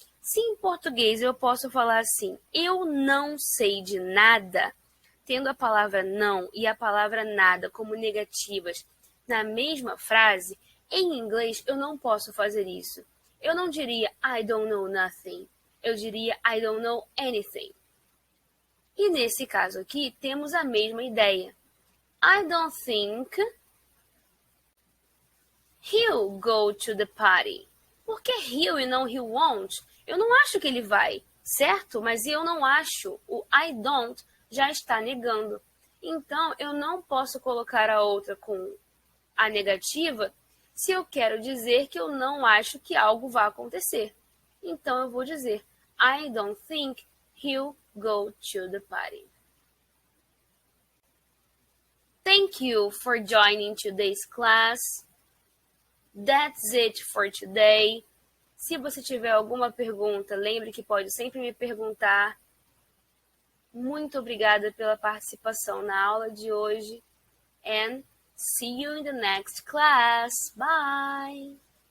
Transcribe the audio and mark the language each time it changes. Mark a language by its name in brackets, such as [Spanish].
[Portuguese] Se em português eu posso falar assim, eu não sei de nada, tendo a palavra não e a palavra nada como negativas na mesma frase, em inglês eu não posso fazer isso. Eu não diria [English] I don't know nothing. [Portuguese] Eu diria [English] I don't know anything. [Portuguese] E nesse caso aqui temos a mesma ideia. [English] I don't think he'll go to the party. [Portuguese] Por que he'll e não [English] he won't? [Portuguese] Eu não acho que ele vai, certo? Mas eu não acho. O [English] I don't [Portuguese] já está negando. Então, eu não posso colocar a outra com a negativa se eu quero dizer que eu não acho que algo vai acontecer. Então, eu vou dizer [English] I don't think he'll go to the party. Thank you for joining today's class. That's it for today. [Portuguese] Se você tiver alguma pergunta, lembre que pode sempre me perguntar. Muito obrigada pela participação na aula de hoje. [English] And see you in the next class. Bye!